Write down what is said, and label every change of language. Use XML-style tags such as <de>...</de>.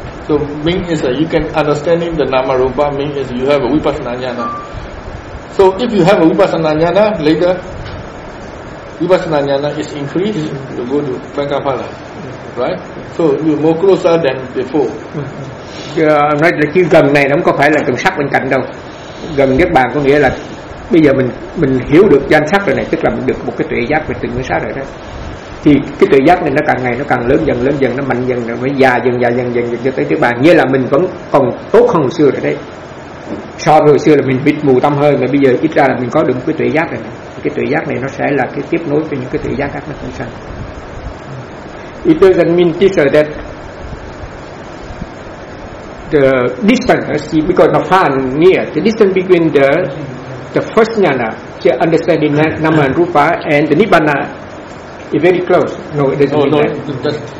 <en>So meaning is you can understanding the Nama Rupa meaning is you have a Vipassana Jnana. So if you have a Vipassana Jnana later, Vipassana Jnana is increased, mm-hmm. to go to Pankapala, mm-hmm. right? So you more closer than before. Mm-hmm.</en> <vi>Nói là chứ gần này nó có phải là gần sắc bên cạnh đâu. Gần Niết Bàn có nghĩa là bây giờ mình hiểu được danh sắc rồi này, tức là mình được một cái tuệ giác về tình nguyên sát rồi đó. Thì cái tuệ giác này nó càng ngày nó càng lớn dần, nó mạnh dần, nó mới già dần cho tới Niết Bàn. Nghĩa là mình vẫn còn tốt hơn hồi xưa rồi đấy. So với hồi xưa là mình bị mù tâm hơn, mà bây giờ ít ra là mình có được một cái tuệ giác này. Cái tuệ giác này nó sẽ là cái tiếp nối cho những cái tuệ giác khác nó cũng sanh.</vi> <en>It doesn't mean this or that the distance, see, because of far and near, the distance between the first jnana, the understanding Nama and Rupa, and the Nibbana is very close. No, it doesn't mean that.</en>